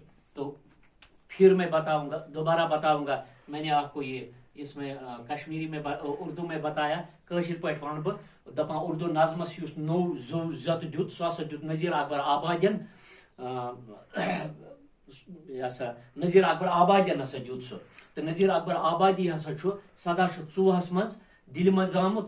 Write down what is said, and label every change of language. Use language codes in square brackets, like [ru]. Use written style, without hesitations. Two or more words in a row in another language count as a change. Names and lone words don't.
[ur] تو پھر میں بتاؤں گا, دوبارہ بتاؤں گا. میں نے آپ کو یہ اس میں کشمیری میں اردو میں بتایا, [ks] کاشر پٲٹھۍ ون بہٕ دپان اردو نظمس یُس نو زت دیُت سُہ ہسا دیُت نذیر اکبر آبادین, یہ ہسا نذیر اکبر آبادین ہسا دیُت سُہ. تو نذیر اکبر آبادی ہسا چھُ 1714 مز دِلہِ منٛز زامُت.